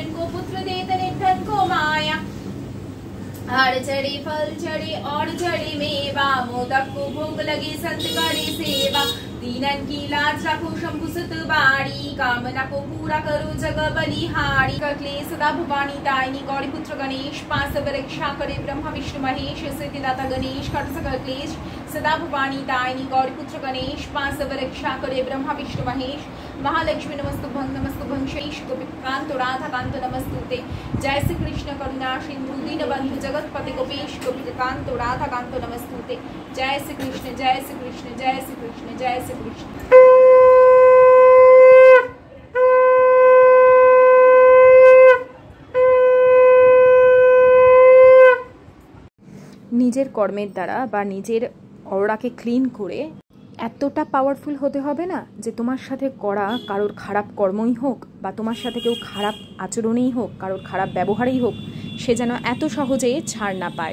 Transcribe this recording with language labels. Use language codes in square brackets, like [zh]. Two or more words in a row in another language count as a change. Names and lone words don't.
[hi] को पुत्र देत निर्धन को माया, हार चढ़े फल चढ़े और चढ़े मेवा, मोदक को भोग लगे संत करे सेवा, दीनन की लाज रखो शंभु सुत बाड़ी, कामना को पूरा करो जग बलिहारी, क्लेश सदा भवानी दायिनी गौरी पुत्र गणेश, पास रक्षा करे ब्रह्मा विष्णु महेश, सिद्धिदाता गणेश कर सकल क्लेश, सदा भवानी दायिनी गौरी पुत्र गणेश, पास रक्षा करे ब्रह्मा विष्णु महेश, [sa] महालक्ष्मी नमस्तु भंग शेष गोपीकांत राधा कांत नमस्तुते, जय श्री कृष्ण करुणा सिंधु दीनबंधु जगतपति गोपेश गोपीकांत राधा कांत नमस्तुते, [hi] जय श्री कृष्ण जय श्री कृष्ण जय श्री कृष्ण [sa] जय श्री कृष्ण। [bn] নিজের কর্মের দ্বারা বা নিজের অরাকে ক্লিন করে এতটা পাওয়ারফুল হতে হবে না যে তোমার সাথে করা কারোর খারাপ কর্মই হোক বা তোমার সাথে কেউ খারাপ আচরণেই হোক, কারোর খারাপ ব্যবহারেই হোক, সে যেন এত সহজে ছাড় না পায়।